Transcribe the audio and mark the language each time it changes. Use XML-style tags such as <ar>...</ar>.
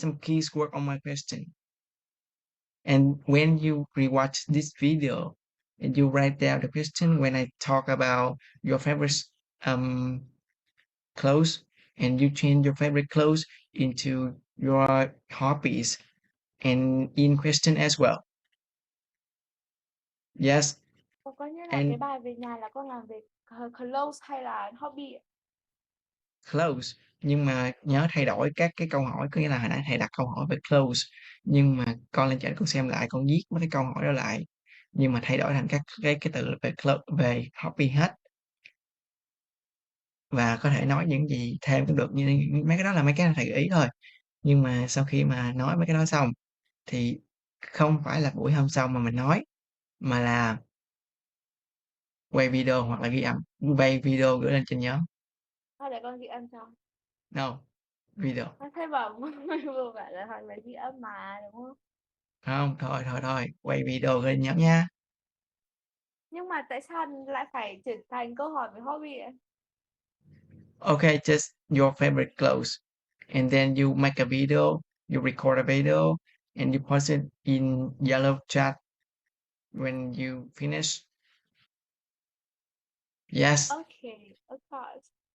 <en>some keyword on my question. And when you rewatch this video and you write down the question when I talk about your favorite um clothes and you change your favorite clothes into your hobbies and in question as well. Yes,</en> <vi>Có nghĩa là cái</vi> <en>and</en> <vi>bài về nhà là con làm về clothes hay là hobby ạ? close, nhưng mà nhớ thay đổi các cái câu hỏi, có nghĩa là hồi nãy thầy đặt câu hỏi về close nhưng mà con lên trên con xem lại, con viết mấy cái câu hỏi đó lại nhưng mà thay đổi thành các cái từ về close, về hobby hết, và có thể nói những gì thêm cũng được, như mấy cái đó là mấy cái thầy gợi ý thôi. Nhưng mà sau khi mà nói mấy cái đó xong thì không phải là buổi hôm sau mà mình nói, mà là quay video hoặc là ghi âm, quay video gửi lên trên nhóm. Thôi để con ghi âm cho.</vi> <en>No, video.</en> <vi>Con thấy bảo vừa bảo là hỏi về ghi âm mà đúng không? Không, thôi thôi thôi, quay video gửi lên nhóm nha. Nhưng mà tại sao lại phải chuyển thành câu hỏi về hobby ạ?</vi> <en>Okay, just your favorite clothes. And then you make a video, you record a video, and you post it in yellow chat when you finish. Yes, Okay, of course.</en>